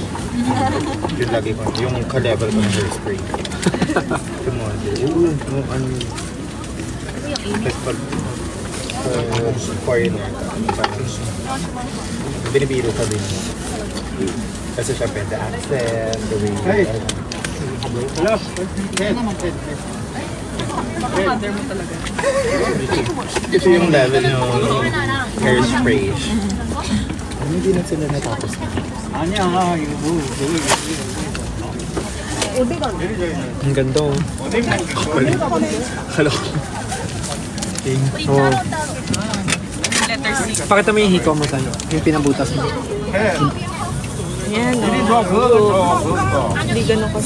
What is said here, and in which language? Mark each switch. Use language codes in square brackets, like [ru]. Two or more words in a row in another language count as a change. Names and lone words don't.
[tl] Yung lagi ko, yung ka-level ko ng hairspray. Kumode. Yung ano. Kasi pag foreigner ka, parang binibiro ka din. Kasi syempre, [en] the accent, the way you Hello. [tl] ito yung level ng hairspray. Hindi na sila natapos. [ko] 아니야, 이거 [tl] Ang ganda oh. Hello. Oh. Pakita mo yung hikaw mo sa'yo. Yung pinabutas mo. Hindi ganun ko.